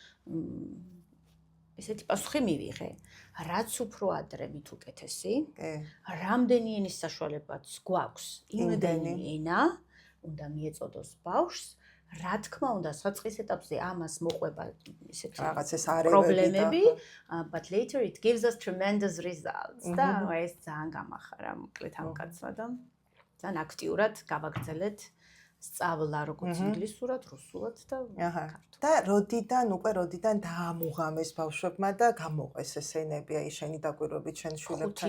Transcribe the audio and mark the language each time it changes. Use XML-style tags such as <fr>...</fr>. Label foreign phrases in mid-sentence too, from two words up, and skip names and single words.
<ka>ესეთი პასუხი მივიღე. რაც უფრო ადრე მით უკეთესი. რამდენი ენის საშუალებაც გვაქვს იმდენი ენა უნდა მიეწოდოს ბავშვს. რა თქმა უნდა, საწყის ეტაპზე ამას მოყვება ისეთი პრობლემები,</ka> <en>but later it gives us tremendous results.</en> <ka>და ეს ძალიან გამახარა მოკლედ ამ კაცმა და ძალიან აქტიურად გავაგრძელეთ სწავლა როგორც ინგლისურად, რუსულად და ქართულად. და როდიდან დაამუღამეს ბავშვებმა და გამოყვეს ეს ენები, აი შენი დაკვირვებით შენ შვილებთან?</ka>